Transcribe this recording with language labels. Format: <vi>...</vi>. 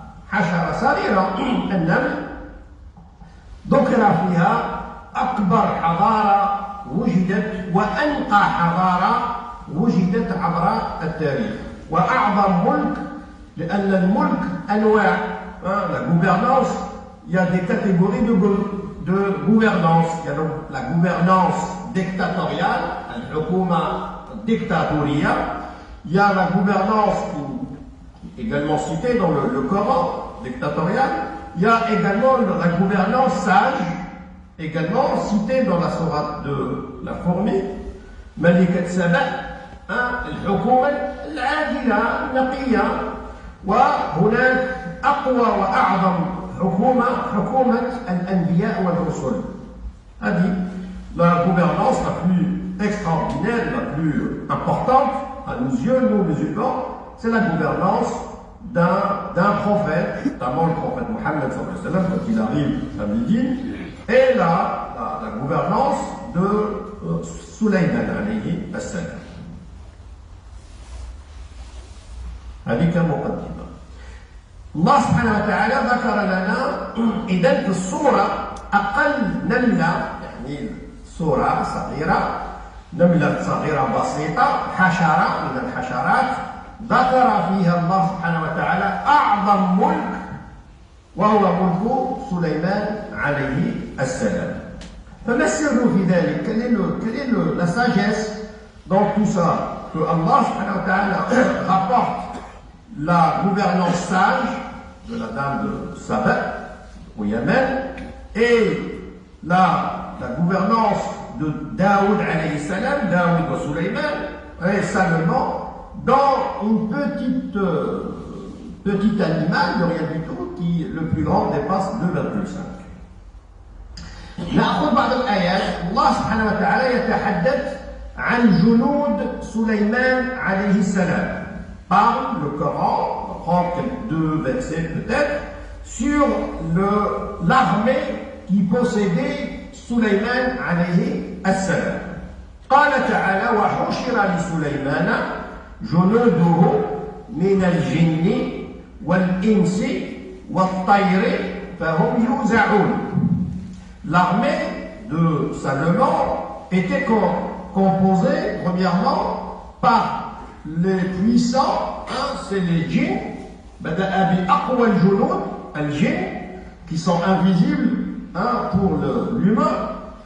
<ar>حشرة صغيرة النمل ذكر فيها أكبر حضارة وجدت وأنقى حضارة وجدت عبر التاريخ وأعظم ملك، لأن الملك أنواع.</ar> <fr>La gouvernance, il y a des catégories de gouvernance. Il y a donc la gouvernance dictatoriale,</fr> <ar>al-hukuma dictatoriya.</ar> <fr>Il y a la gouvernance qui est également citée dans le Coran, dictatoriale. Il y a également la gouvernance sage également cité dans la sourate de la fourmi, Malikat Saba,</fr> <ar>الحكومة العادلة النقية. وهناك أقوى وأعظم حكومة الأنبياء والرسل. هذه</ar> <fr>la gouvernance la plus extraordinaire, la plus importante à nos yeux, nous musulmans, c'est la gouvernance d'un prophète, notamment le prophète Mohammed quand il arrive à Médine, et la gouvernance de Sulayman alayhi as-salam.</fr> <ar>هذه كمقدمة. الله سبحانه وتعالى ذكر لنا إذن في الصورة أقل نملة، يعني صورة صغيرة، نملة صغيرة بسيطة، حشرة من الحشرات، ذكر فيها الله سبحانه وتعالى أعظم ملك وهو ملك سليمان عليه السلام. فما السر في ذلك؟</ar> <fr>Quelle est la sagesse dans tout ça? Que Allah subhanahu wa ta'ala rapporte la gouvernance sage de la dame de Saba au Yémen et la gouvernance de Daoud alayhi salam, Daoud wa Sulayman, et Salomon, dans une petite animal de rien du tout qui le plus grand dépasse 2,5.</fr> <ar>نأخذ بعض الآيات. الله سبحانه وتعالى يتحدث عن جنود سليمان عليه السلام.</ar> <fr>Parle le Coran, on va prendre deux versets peut-être, sur l'armée qui possédait Sulayman alayhi as-salam.</fr> <ar>قال تعالى وحشر لسليمان جنوده من الجن والإنس والطير فهم يوزعون.</ar> <fr>L'armée de Salomon était composée premièrement par les puissants, c'est les djinns, les djinns qui sont invisibles pour l'humain.</fr>